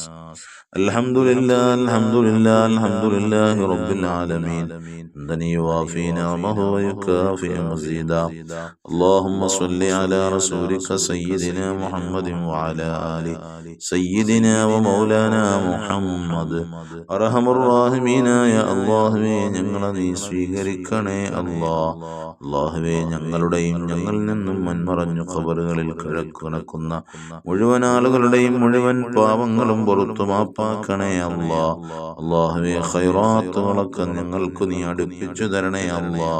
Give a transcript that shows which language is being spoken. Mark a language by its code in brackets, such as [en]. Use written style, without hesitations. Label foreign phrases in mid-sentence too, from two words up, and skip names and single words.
[ar] الحمد لله الحمد لله الحمد لله رب العالمين. حمدا يوافي نعمه ويكافئ مزيدا. اللهم صل على رسولك سيدنا محمد وعلى آل سيدنا ومولانا محمد. أرحم الراحمين يا الله [ml] ഞങ്ങളെ നീ സ്വീകരിക്കണേ അല്ലാഹ്. അല്ലാഹുവേ ഞങ്ങളുടെയും ഞങ്ങളിൽ നിന്നും മൺമറഞ്ഞു ഖബറുകളിൽ കിടക്കുന്ന മുഴുവൻ ആളുകളുടെയും മുഴുവൻ പാപങ്ങളും പുറത്തു മാപ്പാക്കണേ അല്ലാഹ്. അല്ലാഹുവേ ഖൈറാത്തുകളൊക്കെ ഞങ്ങൾക്ക് നീ അടുപ്പിച്ചു തരണേ അല്ലാഹ്.